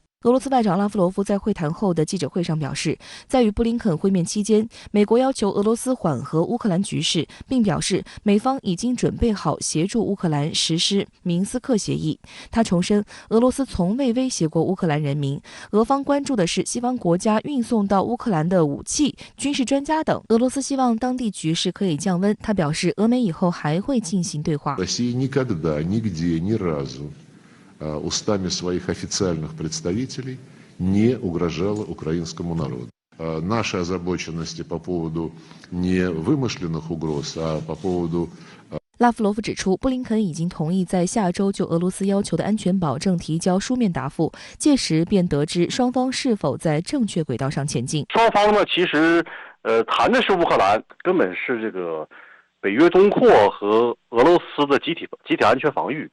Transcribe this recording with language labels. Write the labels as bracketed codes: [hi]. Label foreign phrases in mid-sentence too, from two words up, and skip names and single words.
[zh] 俄罗斯外长拉夫罗夫在会谈后的记者会上表示，在与布林肯会面期间，美国要求俄罗斯缓和乌克兰局势，并表示美方已经准备好协助乌克兰实施明斯克协议。他重申，俄罗斯从未威胁过乌克兰人民，俄方关注的是西方国家运送到乌克兰的武器、军事专家等。俄罗斯希望当地局势可以降温。他表示，俄美以后还会进行对话。 [ru] устами своих официальных представителей не угрожала украинскому народу. Наши озабоченности по поводу не вымышленных угроз, а по поводу [zh] 拉夫罗夫指出，布林肯已经同意在下周就俄罗斯要求的安全保证提交书面答复，届时便得知双方是否在正确轨道上前进。双方呢，其实谈的是乌克兰，根本是这个北约东扩和俄罗斯的集体安全防御。